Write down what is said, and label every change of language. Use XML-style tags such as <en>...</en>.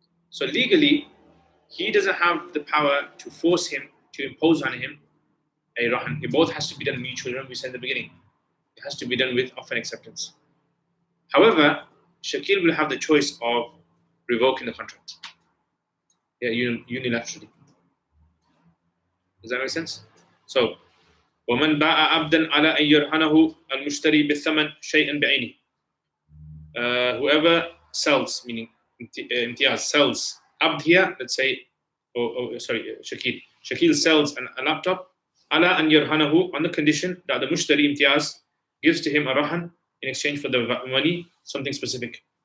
<en>So legally, he doesn't have the power to force him to impose on him a rahan. It both has to be done mutually. Remember we said in the beginning, it has to be done with offer and acceptance. However, Shakil will have the choice of revoking the contract. Yeah, unilaterally. Does that make sense?</en> <ar>So, ومن باع عبدا على أن يرهنه المشتري بالثمن شيئا بعينه.</ar> <en>Whoever sells, meaning imtiyaz sells abd here, let's say, Shakil. Shakil sells a laptop</en> <ar>ala an yarhanahu</ar> <en>on the condition that the mushtari imtiyaz gives to him a rahan in exchange for the money, something specific.</en>